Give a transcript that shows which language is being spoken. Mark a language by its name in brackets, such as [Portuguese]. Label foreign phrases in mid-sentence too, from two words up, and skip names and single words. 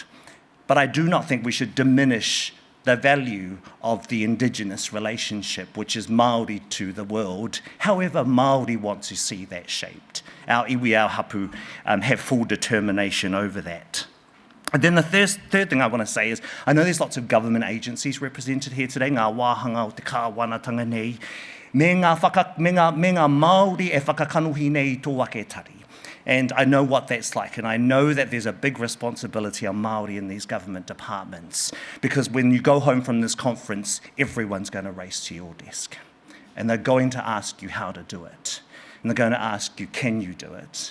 [English] But I do not think we should diminish the value of the Indigenous relationship, which is Māori to the world, however Māori want to see that shaped. Our iwi, our hapu, have full determination over that. And then the third thing I want to say is, I know there's lots of government agencies represented here today, [Māori] ngā wāhanga o te kāwanatanga nei, me ngā Māori e whakakanuhi nei tō ake tari. [English] And I know what that's like, and I know that there's a big responsibility on Māori in these government departments, because when you go home from this conference, everyone's going to race to your desk. And they're going to ask you how to do it. And they're going to ask you, can you do it?